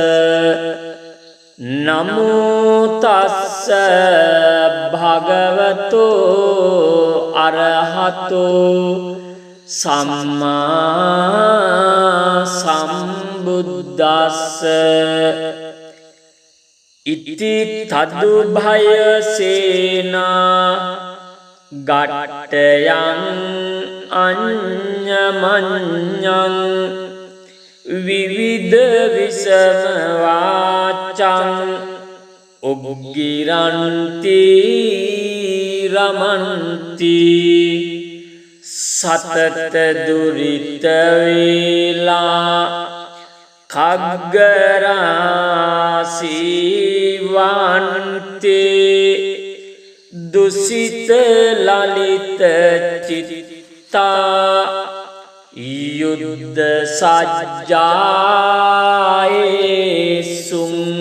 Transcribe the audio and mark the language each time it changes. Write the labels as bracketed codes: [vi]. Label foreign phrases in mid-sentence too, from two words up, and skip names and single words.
[pi] නමෝ තස්ස භගවතෝ අරහතෝ සම්මා සම්බුද්දස්ස ඉති තදුභය සේනා ගට්ටයං අඤ්ඤමඤ්ඤං විවිධ විසම වාචං උග්ගිරන්ති රමන්ති සතත දුරිත වේලා khaggarāsīvante දුසිත ලලිත චිත්තා යුද්ධ සජ්ජායේසුං